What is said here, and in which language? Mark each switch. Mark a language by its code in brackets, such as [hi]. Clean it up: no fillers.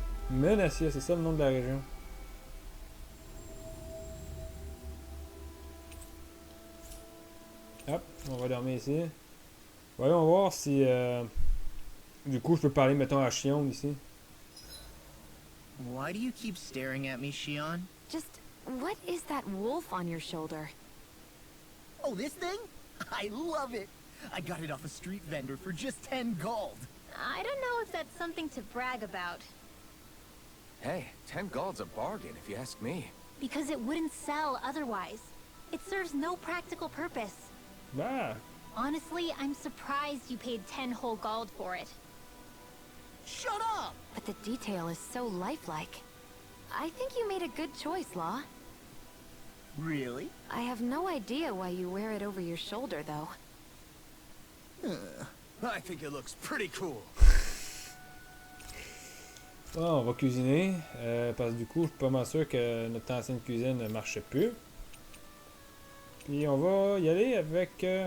[fr] Menancia, c'est ça le nom de la région. Hop, on va dormir ici. Voyons voir si du coup je peux parler mettons à Shion ici. [en] Why do you keep staring at me, Shion? Just, what is that wolf on your shoulder? Oh, this thing? I love it! I got it off a street vendor for just 10 gold. I don't know if that's something to brag about. Hey, 10 gold's a bargain if you ask me. Because it wouldn't sell otherwise. It serves no practical purpose. Ah, Honestly, I'm surprised you paid 10 whole gold for it. Shut up! But the detail is so lifelike. I think you made a good choice, Law. Really? I have no idea why you wear it over your shoulder, though. I think it looks pretty cool. [fr] bon, on va cuisiner. Parce que du coup, je suis pas mal sûr que notre ancienne cuisine ne marchait plus. Puis on va y aller avec...